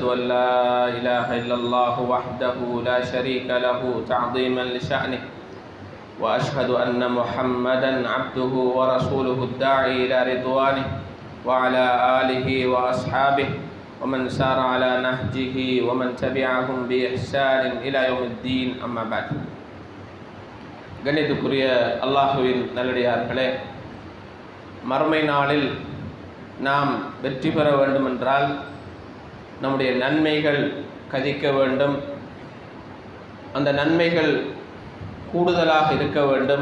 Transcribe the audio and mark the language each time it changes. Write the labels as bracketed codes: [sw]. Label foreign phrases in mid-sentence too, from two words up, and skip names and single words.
[ar] أن لا إله إلا الله وحده لا شريك له تعظيما لشأنه وأشهد أن محمدا عبده ورسوله الداعي إلى رضوانه وعلى آله وأصحابه ومن سار على نهجه ومن تبعهم بإحسان إلى يوم الدين. أما بعد. [ta] கண்ணியத்துக்குரிய அல்லாஹுவின் நல்லடியார்களே, மறுமை நாளில் நாம் வெற்றி பெற வேண்டுமென்றால் நம்முடைய நன்மைகள் கதிக்க வேண்டும், அந்த நன்மைகள் கூடுதலாக இருக்க வேண்டும்.